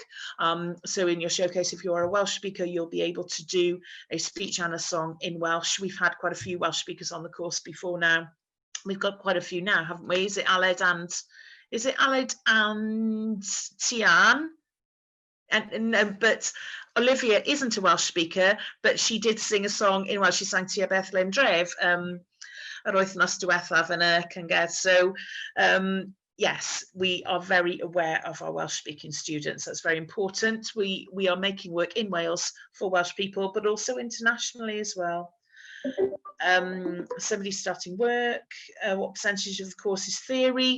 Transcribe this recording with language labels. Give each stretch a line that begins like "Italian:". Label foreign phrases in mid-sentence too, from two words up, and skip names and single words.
English: So in your showcase, if you're a Welsh speaker, you'll be able to do a speech and a song in Welsh. We've had quite a few Welsh speakers on the course before now. We've got quite a few now, haven't we? Is it Aled and Tian? But Olivia isn't a Welsh speaker, but she did sing a song in Welsh. She sang
Welsh: Tua Bethlehem Dref, yr wythnos diwethaf yn y cyngerdd.
English: So yes, we are very aware of our Welsh speaking students. That's very important. We are making work in Wales for Welsh people, but also internationally as well. Somebody starting work, what percentage of the course is theory?